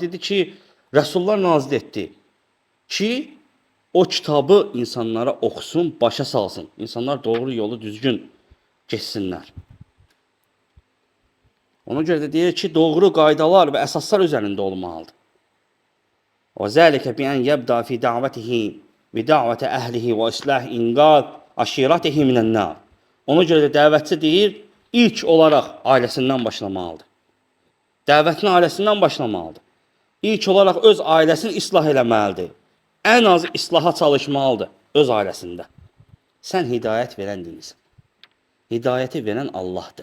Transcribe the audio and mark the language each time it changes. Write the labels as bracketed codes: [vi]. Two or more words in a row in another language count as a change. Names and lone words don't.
[az] Dedi ki, Rəsullar nazil etdi. Ki, o kitabı insanlara oxusun, başa salsın. İnsanlar doğru yolu düzgün geçsinlər. Ona görə də deyir ki, doğru qaydalar və əsaslar üzərində olmalıdır. [ar] وذلك بأن يبدأ في دعوته بدعوة أهله وإصلاح إنقاذ عشيرته من النار. [az] Ona görə də dəvətçi deyir, ilk olaraq ailəsindən başlamalıdır. Dəvətini ailəsindən başlamalıdır. İlk olaraq öz ailəsini islah eləməlidir. Ən az islaha çalışmalıdır öz ailəsində. Sən hidayət verən deyilsən. Hidayəti verən Allahdır.